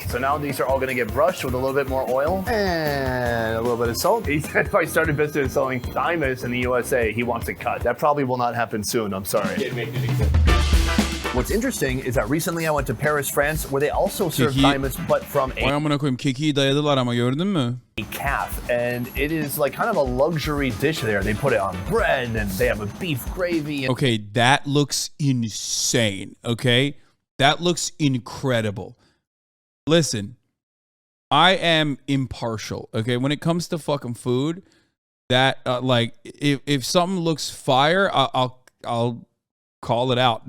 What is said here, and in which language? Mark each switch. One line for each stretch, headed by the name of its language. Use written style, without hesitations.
English: So now these are all going to get brushed with a little bit more oil and a little bit of salt. He said if I started business selling Thymus in the USA, he wants a cut. That probably will not happen soon. I'm sorry. What's interesting is that recently I went to Paris, France, where they also serve Thymus, but from
Turkish: Vay amına koyayım, kekiği dayadılar ama gördün mü?
English: a calf. And it is like kind of a luxury dish there. They put it on bread and they have a beef gravy. Okay, that looks insane, okay? That looks incredible. Listen, I am impartial, okay? When it comes to fucking food, that, like, if something looks fire, I'll call it out.